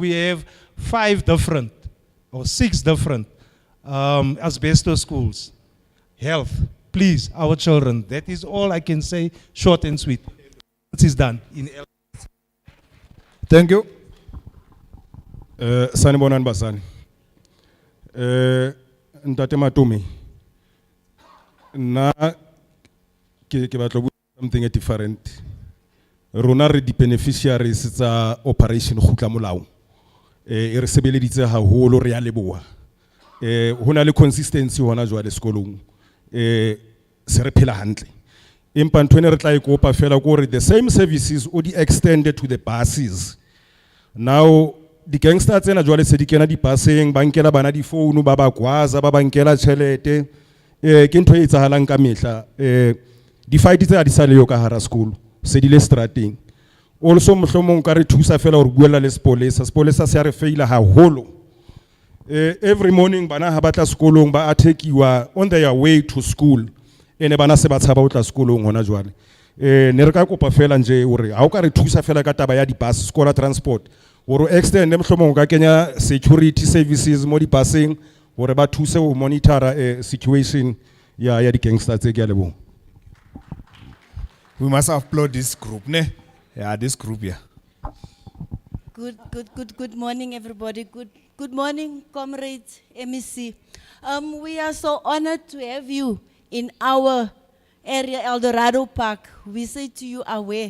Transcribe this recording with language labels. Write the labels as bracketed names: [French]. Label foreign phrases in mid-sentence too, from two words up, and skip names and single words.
[English] We have 5 different or 6 different asbestos schools. Health, please, our children. That is all I can say, short and sweet. It is done. Thank you. [Zulu] Sanibonani basani. [Southern Sotho] Ntate Matumi. Na ke batla bua [English] something different. [Southern Sotho] Rona re di beneficiaries tsa operation khutla molao. E re sebeleditse haholo re ya leboha. Hona le consistency hona jwale sekolong. Se re phela hantle. Empa ntwe ne re tla ikopa fela gore [English] the same services [Southern Sotho] o di [English] extended to the buses. Now the gangsters [Southern Sotho] tsena jwale se di kena di buseng ba nkela bana di phone ba ba gwaza ba nkela tšhelete ke ntho e etsahalang ka mehla di fight tse a di sa le yo ka hara school se di le strateng also mohlomong ka re thusa fela gore buela le spolesa se re faila haholo [English] every morning [Southern Sotho] bana ha batla sekolong ba attack-iwa [English] on their way to school [Southern Sotho] ene bana se ba tshaba o tla sekolong hona jwale ne re ka kopa fela nje hore ha o ka re thusa fela ka taba ya di [English] bus school transport or extend [Southern Sotho] mohlomong ka kenya [English] security services [Southern Sotho] mo di busing hore ba thuse o [English] monitor situation [Southern Sotho] ya di gangsters tse ke lebo. [English] We must applaud this group, ne? Yeah, this group, yeah. Good morning, everybody. Good morning, comrades, MEC. We are so honored to have you in our area, El Dorado Park, we say to you, aware.